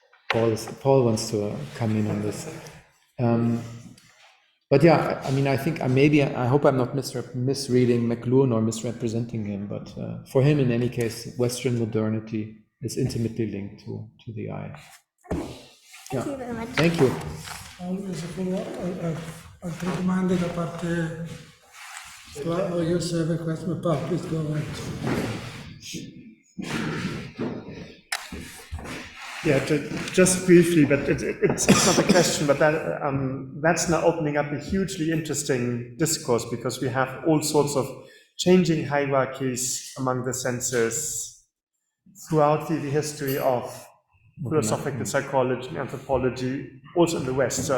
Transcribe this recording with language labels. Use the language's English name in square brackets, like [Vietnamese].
[English] Paul wants to come in on this. But yeah, I mean, I think I hope I'm not misreading McLuhan or misrepresenting him, but for him, in any case, Western modernity is intimately linked to the eye. Thank you very much. Thank you. [Italian] Altre domande da parte tua? [English] Oh, you also have a question, Paul, please go ahead. Yeah, just briefly, but it's not a question, but that's now opening up a hugely interesting discourse, because we have all sorts of changing hierarchies among the senses throughout the history of philosophical psychology and anthropology, also in the West.